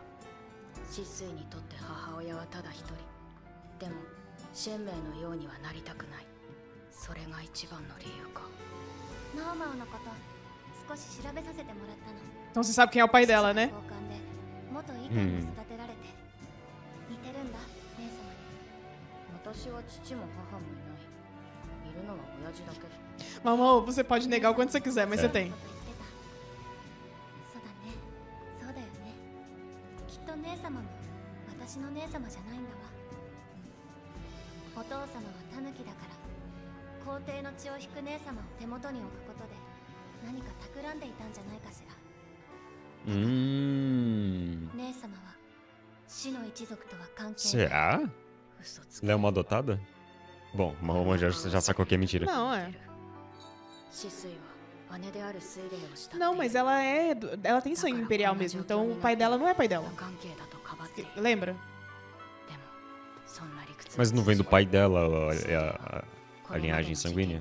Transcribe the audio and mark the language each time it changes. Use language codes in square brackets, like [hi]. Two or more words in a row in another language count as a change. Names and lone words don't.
[ja] 止水にとって母親はただ一人。でもシェンメイのようにはなりたくない。それが一番の理由か。ナオマオのこと少し調べさせてもらったの。 [pt] Então você sabe quem é o pai dela, né? [ja] 元イカに育てられて似てるんだ姉様に。私は父も母もいない。いるのは親父だけ。 [pt] Mamão, você pode negar o quanto você quiser, mas você tem. [ja] そうだね。そうだよね。きっと姉様も私の姉様じゃないんだわ。お父様はタヌキだから皇帝の血を引く姉様を手元に置くことで何か企んでいたんじゃないかしら。姉様は死の一族とは関係ない。 [pt] Será? Ela é uma adotada? Bom, Mahoma já sacou que é mentira. Não, é. Não, mas ela tem sangue imperial mesmo, então o pai dela não é pai dela. Lembra? Mas não vem do pai dela a linhagem sanguínea?